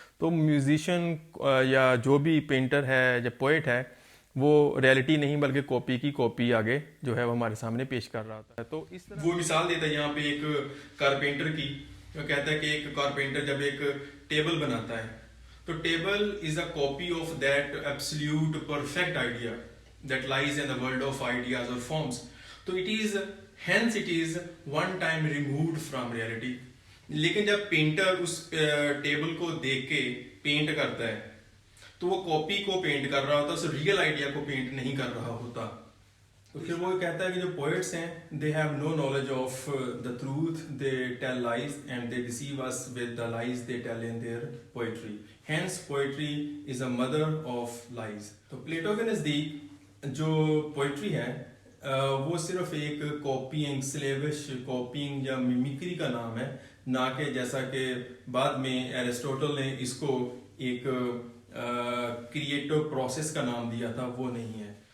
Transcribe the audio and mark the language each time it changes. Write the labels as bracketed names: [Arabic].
[Urdu] تو میوزیشین یا جو بھی پینٹر ہے یا پوئٹ ہے وہ ریئلٹی نہیں بلکہ کاپی کی کاپی آگے جو ہے وہ ہمارے سامنے پیش کر رہا ہوتا ہے. تو اس طرح وہ مثال دیتا ہے یہاں پہ ایک کارپینٹر کی، وہ کہتا ہے کہ ایک کارپینٹر جب ایک ٹیبل بناتا ہے تو [English] Table is a copy of that absolute perfect idea that lies in the world of ideas اور forms. تو hence it is one time removed from reality. [Urdu] لیکن جب پینٹر اس ٹیبل کو دیکھ کے پینٹ کرتا ہے تو وہ کاپی کو پینٹ کر رہا ہوتا ہے، اس ریئل آئیڈیا کو پینٹ نہیں کر رہا ہوتا. تو پھر وہ کہتا ہے کہ جو پوئٹس ہیں [English] they have no knowledge of the truth, they tell lies and they deceive us with the lies they tell in their poetry. Hence poetry is a mother of lies. [Urdu] تو پلیٹو کے نزدیک جو poetry ہے وہ صرف ایک کاپینگ، سلیوش کاپینگ یا میمیکری کا نام ہے، نہ کہ جیسا کہ بعد میں ایرسٹوٹل نے اس کو ایک کریٹو پروسیس کا نام دیا تھا، وہ نہیں ہے.